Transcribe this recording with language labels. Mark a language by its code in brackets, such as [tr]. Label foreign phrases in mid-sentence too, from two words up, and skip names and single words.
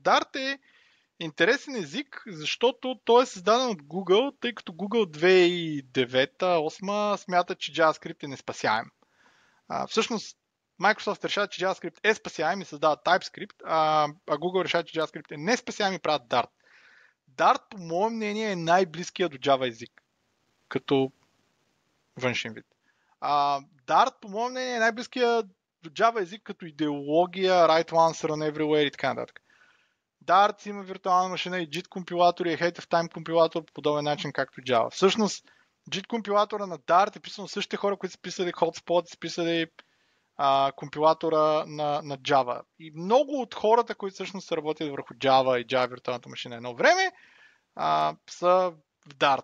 [bg] Dart е интересен език, защото той е създаден от Google, тъй като Google 2009-2008 смята, че JavaScript е неспасяем. Всъщност Microsoft решава, че JavaScript е спасяем и създава TypeScript, а Google решава, че JavaScript е неспасяем и правят Dart. Dart, по мое мнение, е най-близкия до Java език, като външен вид. Dart, по мое мнение, е най-близкия до Java език като идеология, [en] right answer on everywhere [bg] и така нататък. Dart има виртуална машина и JIT компилатор и [en] Ahead of Time [bg] компилатор по подобен начин, както Java. Всъщност, JIT компилатора на Dart е писан от същите хора, които са писали Hotspot, са писали компилатора на Java. И много от хората, които всъщност работят върху Java и Java виртуалната машина едно време, са в Dart.